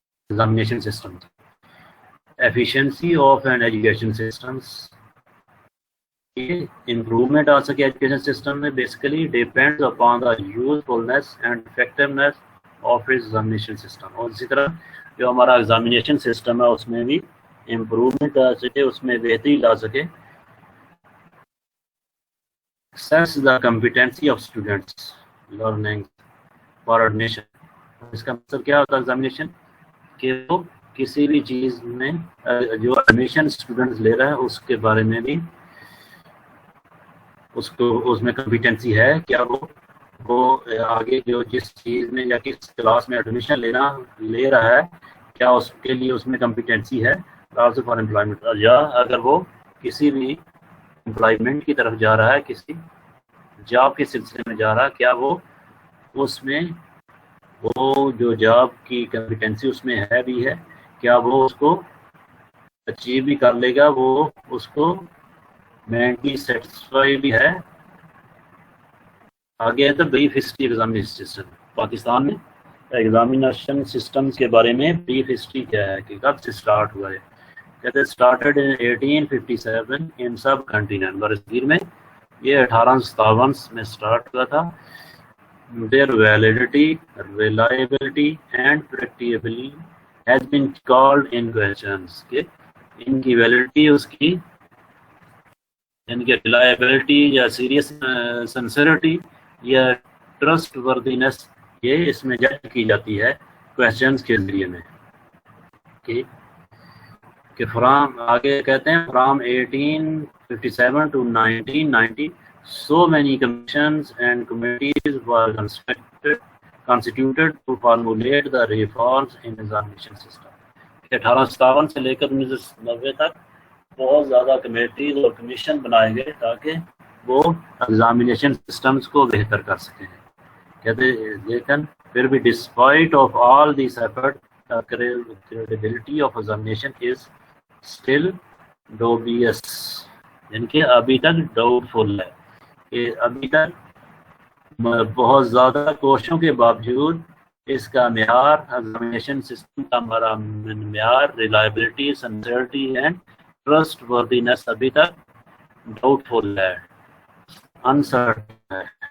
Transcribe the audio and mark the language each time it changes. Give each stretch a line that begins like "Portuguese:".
English: Examination system efficiency of an education systems, improvement آ سکے education system میں basically depends upon the usefulness and effectiveness of examination system.
Urdu: اور اسی طرح جو ہمارا ایگزامینیشن سسٹم ہے اس میں بھی امپروومنٹ آ سکے, اس میں بہتری لا سکے.
English: assess the competency of students learning for admission.
Urdu: اس کا مطلب کیا ہوتا ہے ایگزامینیشن, کہ وہ کسی بھی چیز میں جو ایڈمیشن اسٹوڈنٹس لے رہا ہے اس کے بارے میں بھی اس میں کمپیٹنسی ہے, کیا وہ آگے جو جس چیز میں یا کس کلاس میں ایڈمیشن لے رہا ہے کیا اس کے لیے اس میں کمپیٹنسی ہے.
English: also for employment,
Urdu: یا اگر وہ کسی بھی امپلائمنٹ کی طرف جا رہا ہے, کسی جاب کے سلسلے میں جا رہا ہے, کیا وہ اس میں وہ جو جاب کی کمپیٹنسی اس میں ہے بھی ہے, کیا وہ اس کو اچیو بھی کر لے گا, وہ اس کو مینٹلی سیٹسفائی بھی ہے. آگے ہے تو brief history examination system. Pakistan میں ایگزامینیشن سسٹم کے بارے میں بریف ہسٹری کیا ہے کہ کب سے اسٹارٹ ہوا ہے. کہتے ہیں
English: started in 1857 in subcontinent,
Urdu: برصغیر میں یہ 1857 میں اسٹارٹ ہوا تھا.
English: Their validity, reliability and predictability has been called in questions.
Urdu: کہ ان کی ویلڈیٹی, اس کی ان کی ریلائبلٹی یا سیریس سنسیریٹی یا ٹرسٹ وردینس, یہ اس میں جج کی جاتی ہے کویشچنس کے ذریعے میں.
English: کہ فرام
Urdu: آگے کہتے ہیں
English: From 1857 to 1990 so many commissions and committees were constituted to formulate the reforms in examination system.
Urdu: 1857 سے لے کر 1990 تک بہت زیادہ کمیٹیز اور کمیشن بنائے گئے تاکہ وہ ایگزامینیشن سسٹمز کو بہتر کر سکیں. کہتے لیکن پھر بھی
English: despite of all these effort credibility of examination is still dubious,
Urdu: یعنی کہ ابھی تک ڈاؤٹ فل ہے, کہ ابھی تک بہت زیادہ کوششوں کے باوجود اس کا معیار, ایگزامینیشن سسٹم کا ہمارا معیار, ریلائبلٹی, سنسیئرٹی اینڈ ٹرسٹ وردینس ابھی تک ڈاؤٹ فل ہے, انسرٹن ہے.